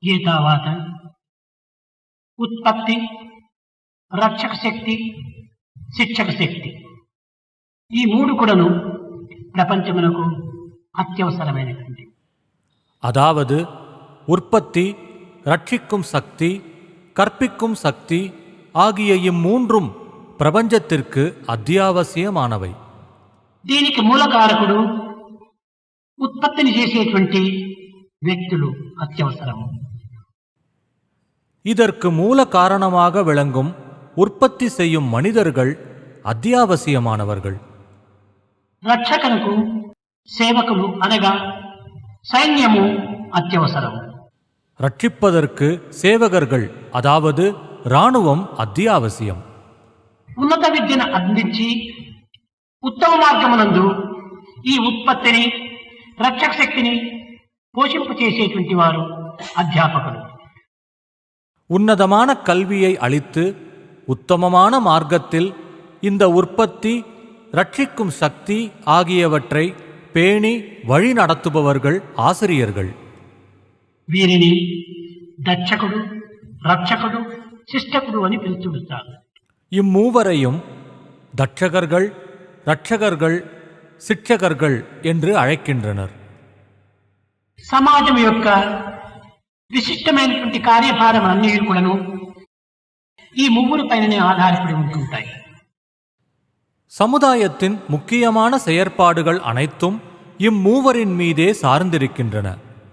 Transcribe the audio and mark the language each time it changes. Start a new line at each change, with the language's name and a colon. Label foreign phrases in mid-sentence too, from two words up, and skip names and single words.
Telugu: ఏతావాత ఉత్పత్తి, రక్షక శక్తి, శిక్షక శక్తి ఈ మూడు కూడాను ప్రపంచమునకు அத்தியவசரமானது.
Tamil: அதாவது உற்பத்தி, ரட்சிக்கும் சக்தி, கற்பிக்கும் சக்தி ஆகிய இம்மூன்றும் பிரபஞ்சத்திற்கு அத்தியாவசியமானவை.
Telugu: దీనికి మూలకారకుడు ఉత్పత్తిని చేసేటువంటి వ్యక్తులు అత్యవసరము.
Tamil: இதற்கு மூல காரணமாக விளங்கும் உற்பத்தி செய்யும் மனிதர்கள் அத்தியாவசியமானவர்கள்.
Telugu: రక్షకులకు సేవకులు అనగా సైన్యము అత్యవసరము.
Tamil: ரட்சிப்பதற்கு சேவகர்கள் அதாவது இராணுவம் அத்தியாவசியம்.
Telugu: ఉన్నత విద్యను అందించి ఉత్తమ మార్గమునందు ఈ ఉత్పత్తిని, రక్షక శక్తిని పోషింప చేసేటువంటి వారు అధ్యాపకులు.
Tamil: உன்னதமான கல்வியை அளித்து உத்தமமான மார்க்கத்தில் இந்த உற்பத்தி, ரட்சிக்கும் சக்தி ஆகியவற்றை பேணி வழி நடத்துபவர்கள் ஆசிரியர்கள்.
Telugu: వీరిని దక్షకుడు, రక్షకుడు, శిష్టకుడు అని పిలుచుకుంటారు.
Tamil: இம்மூவரையும் தட்சகர்கள், ரட்சகர்கள், சிட்சகர்கள் என்று அழைக்கின்றனர்.
Telugu: సమాజం యొక్క విశిష్టమైనటువంటి కార్యభారం అన్ని కూడాను ఈ ముగ్గురు పైననే ఆధారపడి ఉంటుంటాయి.
Tamil: சமுதாயத்தின் முக்கியமான செயற்பாடுகள் அனைத்தும் இம்மூவரின் மீதே சார்ந்திருக்கின்றன.